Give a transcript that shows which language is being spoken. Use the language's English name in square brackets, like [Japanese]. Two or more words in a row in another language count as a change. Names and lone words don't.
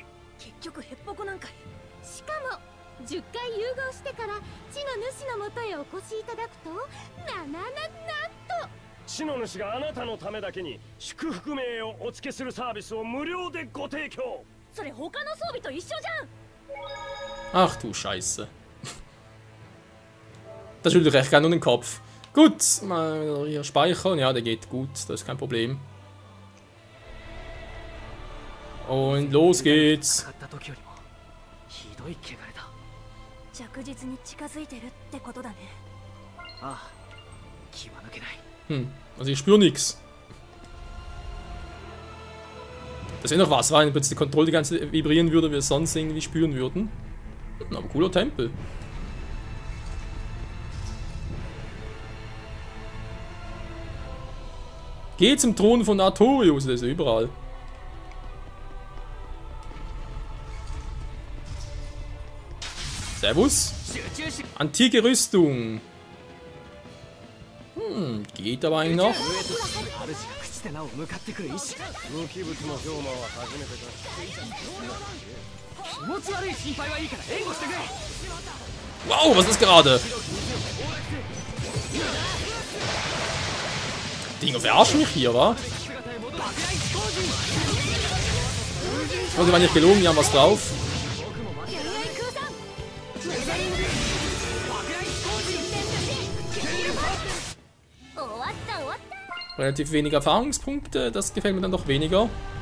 [Japanese] 結局ヘッポコなんかい。しかも10回融合してから地の主のもとへお越しいただくとなんと地の主があなたのためだけに祝福名をお付けするサービスを無料でご提供。それ他の装備と一緒じゃん。 [German] Ach du Scheiße. Das schüttelt echt gerne nur den Kopf. Gut, mal hier speichern. Ja, der geht gut, das ist kein Problem. Und los geht's. [Japanese] 着実に近づいてるってことだね。ああ、気は抜けない。 [German] Also ich spüre nichts. Das wäre noch was, wenn plötzlich die Kontrolle die ganze Zeit vibrieren würde, wir sonst irgendwie spüren würden. Aber cooler Tempel. Geh zum Thron von Artorius, das ist ja überall. Servus. Antike Rüstung. Geht aber eigentlich noch. [Japanese] 無機物の氷馬は初めてだ。気持ち悪い心配はいいから援護してくれ。 [German] Wow, was ist gerade? Dinger verarschen mich hier, wa? Oh, die waren nicht gelogen, die haben was drauf. Relativ wenig Erfahrungspunkte, das gefällt mir dann doch weniger.